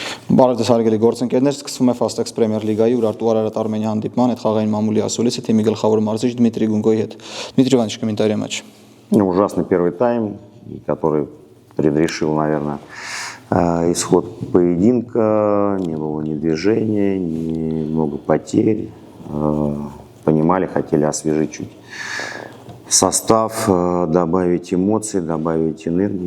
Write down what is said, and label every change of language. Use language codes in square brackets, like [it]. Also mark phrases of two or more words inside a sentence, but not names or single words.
[hy] Բարև ձեզ հարգելի գործընկերներ, սկսվում է Fastex Premier League-ի Ուրարտու Արարատ Արմենիա հանդիպման, այդ խաղային մամուլի ասուլիսը թիմի գլխավոր մարզիչ Դմիտրի Գունկոյի հետ։ Դմիտրий [ru] Иванович, комментарий матча. Ужасный первый тайм, который предрешил, наверное, исход поединка. Не было ни движения, ни много потерь. Понимали, хотели освежить чуть состав, добавить эмоций, добавить энергии.